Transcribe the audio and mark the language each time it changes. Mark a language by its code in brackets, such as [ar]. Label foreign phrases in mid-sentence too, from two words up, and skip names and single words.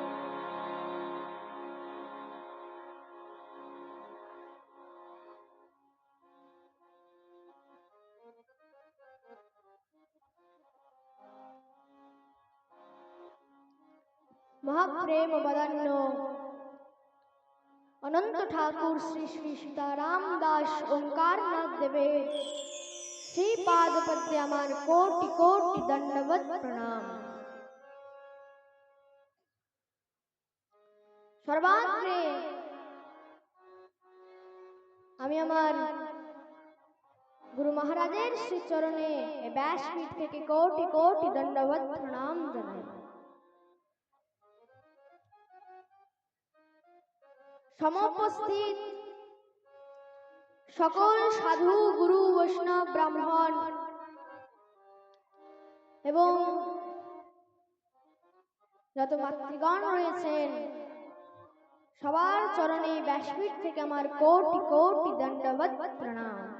[bn] মহাপ্রেম বদন্নো অনন্ত ঠাকুর শ্রী শ্রী সীতারাম দাস ওঙ্কারনাথ দেবে শ্রী পাদ পদ্মে আমার কোটি কোটি দণ্ডবত প্রণাম। সর্বাগ্রে আমি আমার গুরু মহারাজের শ্রী চরণে ব্যাসপীঠ থেকে কোটি কোটি দণ্ডবত প্রণাম জানাই। সমুপস্থিত সকল সাধু গুরু বৈষ্ণব ব্রাহ্মণ এবং যত মাতৃগণ রয়েছেন সবার চরণে ব্যাসপীঠ থেকে আমার কোটি কোটি দণ্ডবত প্রণাম।